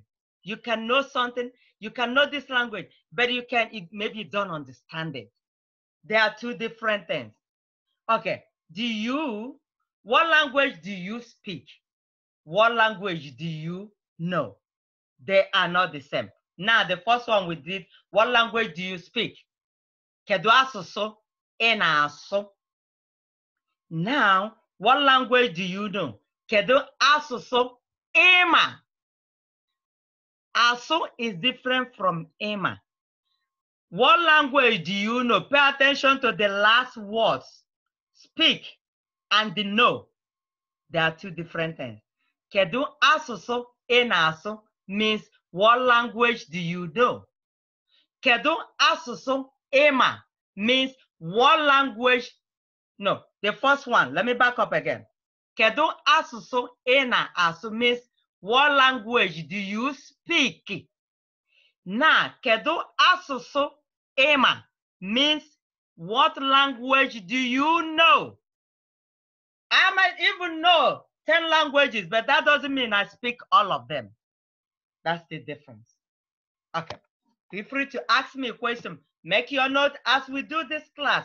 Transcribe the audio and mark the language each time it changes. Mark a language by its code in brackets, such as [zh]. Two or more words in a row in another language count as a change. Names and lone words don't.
[en] You can know something, you can know this language, but maybe you don't understand it. There are two different things. Okay, what language do you speak? What language do you know? They are not the same. Now, the first one we did, what language do you speak? [ig] Kedu asụsụ ị na-asụ? [en] Now, what language do you know? [ig] Kedu asụsụ ị ma? [en] ASÜ is different from ịma. What language do you know? Pay attention to the last words. Speak and the know. There are two different things. [ig] Kedu asụsụ ị na-asụ [en] means what language do you know? [ig] Kedu asụsụ ịma [en] means what language. No, the first one. Let me back up again. [ig] Kedu asụsụ ị na-asụ [en] means what language do you speak? Now, [ig] kedu asụsụ ịma [en] means what language do you know? I might even know 10 languages, but that doesn't mean I speak all of them. That's the difference. Okay. Feel free to ask me a question. Make your note as we do this class.